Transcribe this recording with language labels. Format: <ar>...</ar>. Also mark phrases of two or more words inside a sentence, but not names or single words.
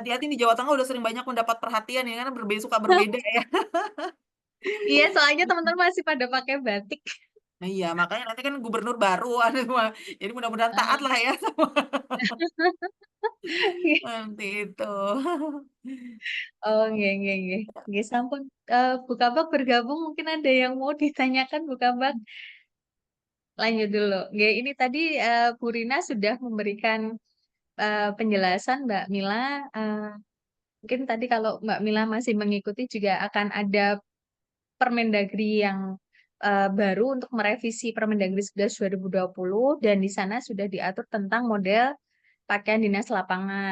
<id>sama? hati-hati di Jawa Tengah udah sering banyak mendapat perhatian ya karena berbeda suka berbeda ya. Iya, soalnya teman-teman masih pada pakai batik. Nah, iya, makanya nanti kan gubernur baru ada semua. Jadi mudah-mudahan taat lah ya sama nanti itu.</id> <jv>Oh, nggih, nggih, nggih. Nggih, sampun.</jv> <id>Bu Kabak bergabung, mungkin ada yang mau ditanyakan, Bu Kabak. Lanjut dulu. Nggih, ini tadi Bu Rina sudah memberikan penjelasan, Mbak Mila. Eh, Mungkin tadi kalau Mbak Mila masih mengikuti juga akan ada Permendagri yang baru untuk merevisi Permendagri 11 2020 dan di sana sudah diatur tentang model pakaian dinas lapangan.</id>